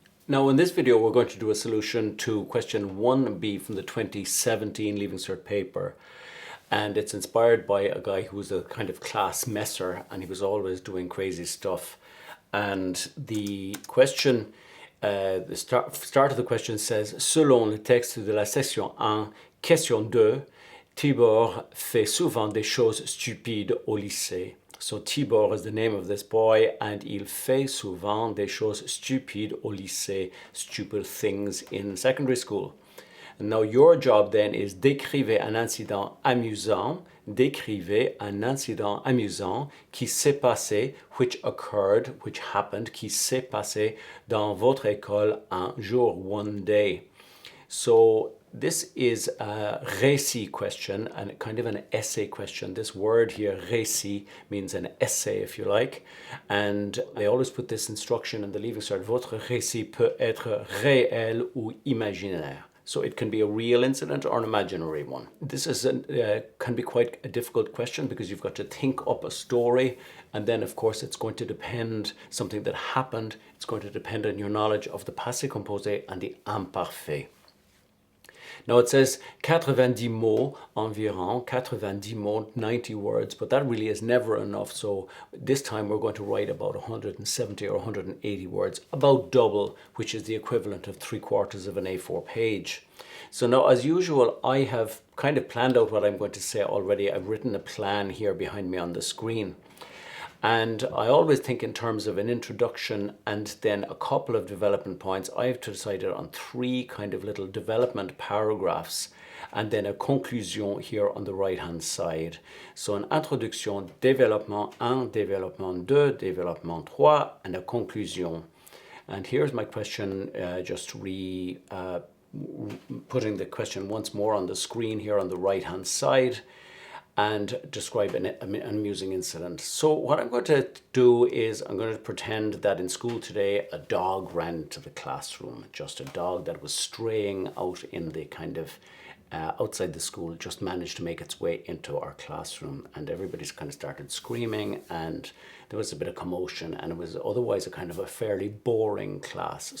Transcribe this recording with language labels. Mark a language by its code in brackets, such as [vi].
[en] Now in this video we're going to do a solution to question 1b from the 2017 Leaving Cert paper, and it's inspired by a guy who was a kind of class messer and he was always doing crazy stuff. And the question, the start of the question says: [fr] Selon le texte de la section 1, question 2, Tibor fait souvent des choses stupides au lycée. [en] So Tibor is the name of this boy, and [fr] il fait souvent des choses stupides au lycée, [en] stupid things in secondary school. And now your job then is [fr] décrivez un incident amusant, décrivez un incident amusant qui s'est passé, [en] which occurred, which happened, [fr] qui s'est passé dans votre école un jour, [en] one day. So this is a récit question and kind of an essay question. This word here, récit, means an essay, if you like. And they always put this instruction in the Leaving Cert: [fr] votre récit peut être réel ou imaginaire. [en] So it can be a real incident or an imaginary one. This is can be quite a difficult question because you've got to think up a story, and then of course it's going to depend, something that happened, it's going to depend on your knowledge of the passé composé and the imparfait. Now it says [fr] 90 mots environ, 90 mots, [en] 90 words, but that really is never enough. So this time we're going to write about 170 or 180 words, about double, which is the equivalent of 3/4 of an A4 page. So now, as usual, I have kind of planned out what I'm going to say already. I've written a plan here behind me on the screen. And I always think in terms of an introduction and then a couple of development points. I have decided on 3 kind of little development paragraphs and then a conclusion here on the right hand side. So an introduction, développement 1, développement 2, développement 3, and a conclusion. And here's my question, just putting the question once more on the screen here on the right hand side, and describe an amusing incident. So what I'm going to do is I'm going to pretend that in school today a dog ran into the classroom, just a dog that was straying out in the kind of outside the school, just managed to make its way into our classroom, and everybody's kind of started screaming and there was a bit of commotion, and it was otherwise a kind of a fairly boring class.